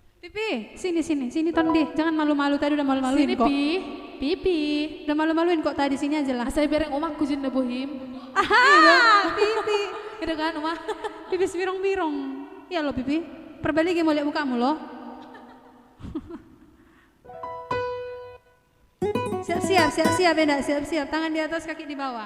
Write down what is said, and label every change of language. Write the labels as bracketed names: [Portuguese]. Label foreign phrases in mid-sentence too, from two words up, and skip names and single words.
[Indonesian] Pipi, sini Tondi, jangan malu-malu tadi udah malu-maluin Sini kok. Pipi. Udah malu-maluin kok tadi sini aja lah. Saya bereng omahku jenda bohim. Aha, Pipi. Itu kan omah. Pipi birong-birong. Iya lo Pipi. Perbalik mau lihat mukamu lo. Siap-siap beda, siap-siap. Tangan di atas, kaki di bawah.